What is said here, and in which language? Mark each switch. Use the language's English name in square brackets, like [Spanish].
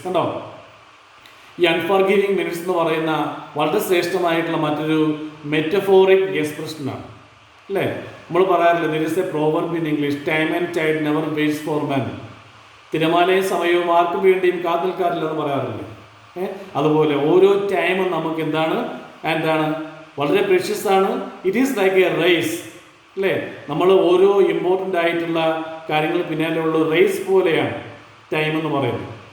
[Malayalam] കണ്ടോ, ഈ അൺഫർഗിവിങ് മിനിറ്റ്സ് എന്ന് പറയുന്ന വളരെ ശ്രേഷ്ഠമായിട്ടുള്ള മറ്റൊരു മെറ്റഫോറിക് എക്സ്പ്രഷനാണ്, അല്ലേ? നമ്മൾ പറയാറില്ല, [English] there is a proverb in English, time and tide never waits for men. [Malayalam] തിരമാലയും സമയവും ആർക്കും വേണ്ടിയും കാത്തു നിൽക്കാറില്ലെന്ന് പറയാറില്ലേ? അതുപോലെ ഓരോ ടൈമും നമുക്ക് എന്താണ് വളരെ പ്രഷ്യസ് ആണ്. [English] it is like a race, [Malayalam] അല്ലേ? നമ്മൾ ഓരോ ഇമ്പോർട്ടൻ്റ് ആയിട്ടുള്ള കാര്യങ്ങൾ പിന്നാലെയുള്ള റേസ് പോലെയാണ് ടൈം എന്ന് പറയുന്നത്.